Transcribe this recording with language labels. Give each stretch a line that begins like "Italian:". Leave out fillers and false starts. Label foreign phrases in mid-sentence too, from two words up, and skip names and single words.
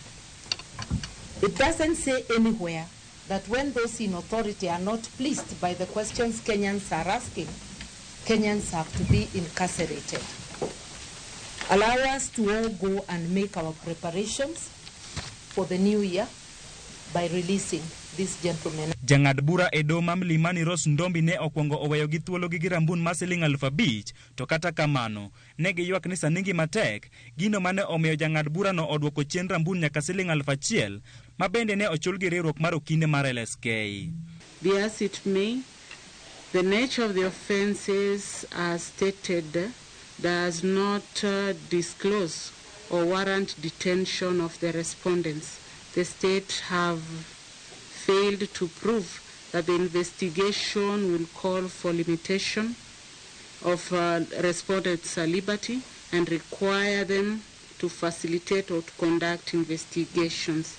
English: It doesn't say anywhere that when those in authority are not pleased by the questions Kenyans are asking, Kenyans have to be incarcerated. Allow us to all go and make our preparations for the new year by releasing these gentlemen.
Luo (Kenya and Tanzania): Jang'ad bura e doho ma Mlimani Rose Ndombi ne okwongo oweyo gi thuolo gi rambun ma siling 5,000 to kata kamano ne giywak ni saningi matek gino mane omiyo jang'ad bura no odwoko chien rambun nyaka siling 1,000 ma bende ne ochul gi riwruok mar Okinde mar LSK.
English: Be as it may, the nature of the offences as stated does not disclose or warrant detention of the respondents. The state have failed to prove that the investigation will call for limitation of respondents' liberty and require them to facilitate or to conduct investigations.